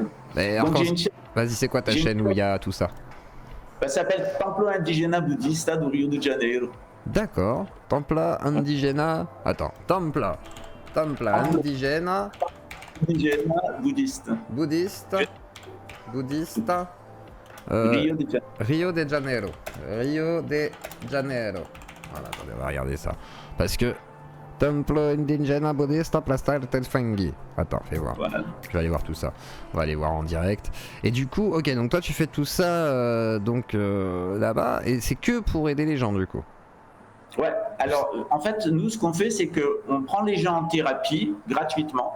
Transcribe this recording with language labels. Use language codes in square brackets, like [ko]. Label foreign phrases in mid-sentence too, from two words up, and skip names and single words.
[fr] Vas-y, c'est quoi ta chaîne où il y a tout ça? Ça s'appelle Templo Indígena Budista do Rio de Janeiro. D'accord. Templa indigena. Attends. Templa indigena. Indigène bouddhiste. Bouddhiste. Bouddhiste. Rio de Janeiro. Rio de Janeiro. Voilà, attendez, on va regarder ça. Parce que Templo indigena buddhista Plaza del Fanghi. Attends, fais voir. Voilà. Je vais aller voir tout ça. On va aller voir en direct. Et du coup, ok, donc toi tu fais tout ça là-bas, et c'est que pour aider les gens du coup. Ouais, alors en fait, nous, ce qu'on fait, c'est qu'on prend les gens en thérapie gratuitement.